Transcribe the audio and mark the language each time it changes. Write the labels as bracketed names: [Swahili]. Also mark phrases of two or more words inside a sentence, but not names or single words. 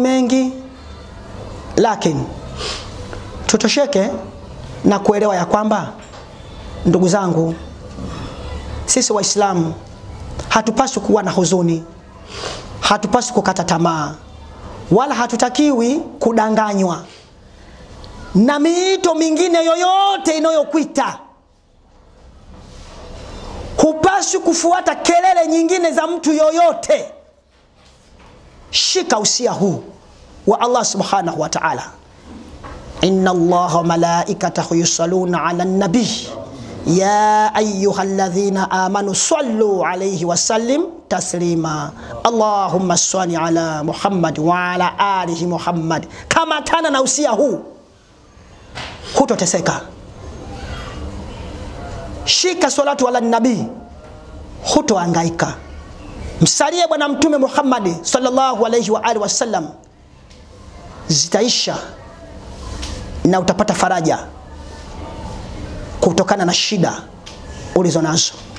[Swahili] mengi, lakini tutosheke na kuelewa ya kwamba, ndugu zangu, sisi Waislamu hatupaswi kuwa na huzuni, hatupaswi kukata tamaa, wala hatutakiwi kudanganywa na miito mingine yoyote inayokuita. Hupaswi kufuata kelele nyingine za mtu yoyote. Shika usia huu wa Allah [Arabic] سبحانه وتعالى. إن الله وملائكته يصلون على النبي يا أيها الذين آمنوا صلوا عليه وسلموا تسليما. اللهم صل على محمد وعلى آله محمد. [Swahili] Kama tana na usia huu, hutoteseka. Shika [Arabic] الصلاة على النبي, [Swahili] hutohangaika. Msalie bwana mtume Muhammad [Arabic] صلى الله عليه وآله وسلم, [Swahili] zitaisha na utapata faraja kutokana na shida ulizonazo.